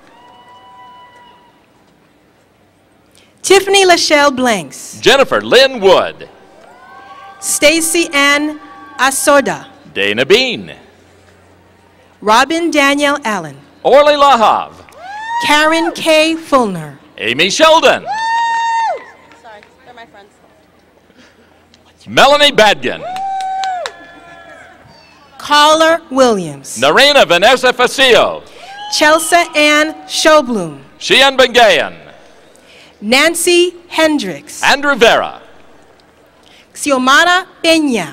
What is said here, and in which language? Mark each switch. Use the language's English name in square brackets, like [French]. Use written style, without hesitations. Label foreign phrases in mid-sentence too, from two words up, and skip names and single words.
[English] Tiffany Lachelle Blanks, Jennifer Lynn Wood, Stacy Ann Asoda, Dana Bean, Robin Danielle Allen, Orly Lahav, Karen K. Fulner, Amy Sheldon, Sorry, they're my friends. Melanie Badgen, Caller Williams, Narena Vanessa Facio, Chelsea Ann Showbloom, Shian Bengayan, Nancy Hendricks, Andrew Vera, Xiomara Peña,